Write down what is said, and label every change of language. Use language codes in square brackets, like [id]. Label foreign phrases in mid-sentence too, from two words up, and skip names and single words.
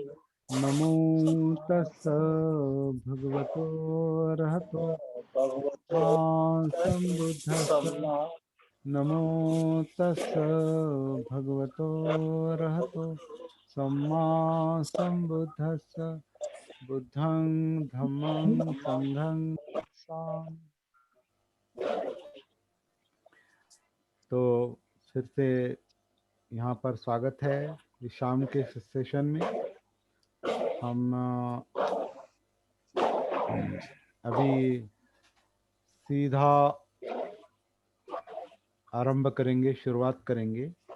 [pi] नमो तस् भगवतो अरहतो सम्मा सम्बुद्धस्स। नमो तस् भगवतो अरहतो सम्मा सम्बुद्धस्स। बुद्धं धम्मं संघं साम। [hi] तो फिर से यहाँ पर स्वागत है इस शाम के सेशन में। हम अभी सीधा आरंभ करेंगे, शुरुआत करेंगे।